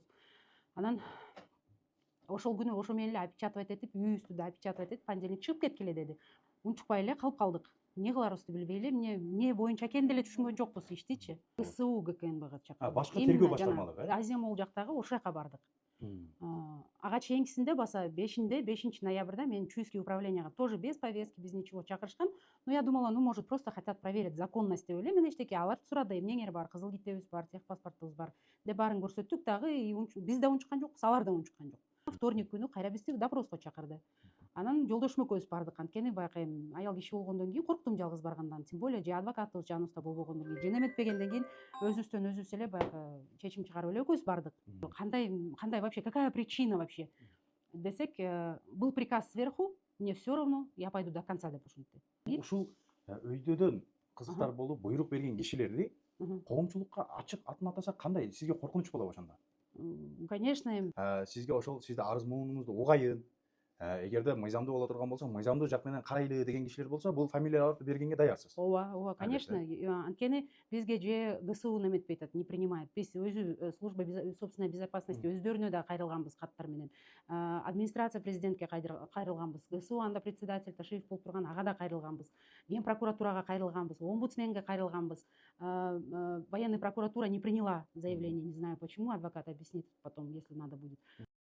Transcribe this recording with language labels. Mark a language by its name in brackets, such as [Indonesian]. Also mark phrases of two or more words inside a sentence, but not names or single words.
[Kyrgyz] Анан ошол күнү ошо менен эле опечатывать этип, үйүбүздү да опечатывать этип, понедельник чыгып кеткиле деди. Унчукпай эле калып калдык. Эмне кыларыбызды билбей эле, эмне боюнча экенин деле түшүнгөн жокпуз иштичи. ГСУ ГКНБга чакырдык. Башка тергөө башталмадык, Азия Молл жактагы ошол жака бардык. Ага чейинкисинде баса 5 ноябрда мен Чуйский управленияга [Russian] тоже без повестки, без ничего [Kyrgyz] чакырышкан. [Russian] Но я думала, ну может просто хотят проверить законность [Kyrgyz] деп эле. Мен эчтеке аларды сурады, эмнеңер бар, кызыл китебиз бар, техпаспортубуз бар деп баарын көрсөттүк дагы, биз да унчуккан жокпуз, алар да унчуккан жок. Вторник күнү кайра бизди допроско чакырды. Анан жолдошум экөөбүз бардык. Анткени баягы эми аял киши болгондон кийин корктум жалгыз баргандан. [Russian] Тем более [Kyrgyz] же адвокатыбыз жаныбызда болбогондон кийин, же неметпегенден кийин өзүбүздөн өзүбүз эле баягы чечим чыгарып эле экөөбүз бардык. [Russian] Кандай вообще, какая причина вообще десек, был приказ сверху, мне все равно, я пойду до конца [Kyrgyz] деп ушинтти. Ушул өйдөдөн кызыктар болуп буйрук берген кишилерди коомчулукка ачык атын атаса кандай? Сизге коркунуч болобу ошондо? Конечно, Сизге ошол сизди арыз муунуңузду угайын, эгерде мыйзамдуу боло турган болсо, мыйзамдуу жак менен карайлы деген кишилер болсо, бул фамилияларды бергенге даярсыз. ооба, конечно. Анткени бизге же ГСУ неметпей атат, [Russian] не принимает. [Kyrgyz] Биз өзү [Russian] служба собственной безопасности [Kyrgyz] өздөрүнө да кайрылганбыз каттар менен. Администрация президентке кайрылганбыз. ГСУ анда председатель Ташиев болуп турган, ага да кайрылганбыз. Ген прокуратурага кайрылганбыз, омбудсменге кайрылганбыз. [Russian] Военная прокуратура не приняла заявление, не знаю почему, адвокат объяснит потом, если надо будет.